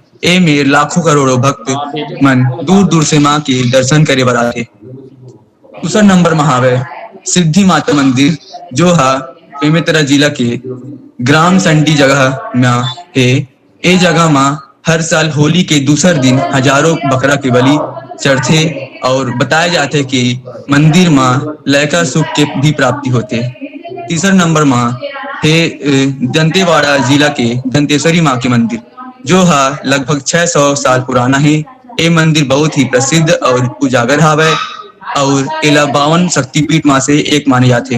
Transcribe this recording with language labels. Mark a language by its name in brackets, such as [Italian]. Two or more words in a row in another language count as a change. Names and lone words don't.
[Chhattisgarhi] ए में लाखों करोड़ों भक्त मन दूर दूर से माँ के दर्शन करे बर आथे। दूसरा नंबर में हावे सिद्धि माता मंदिर, जो हा बेमेतरा जिला के ग्राम संडी जगह में है। ए जगह में हर साल होली के दूसर दिन हजारों बकरा के बलि चढ़ते और बताया जाते कि मंदिर में लयका सुख के भी प्राप्ति होते। तीसरा नंबर में है दंतेवाड़ा जिला के दंतेश्वरी माँ के मंदिर, जो हा लगभग 600 साल पुराना है। ये मंदिर बहुत ही प्रसिद्ध और उजागर हावे और एला 52 शक्तिपीठ में से एक माने जाते।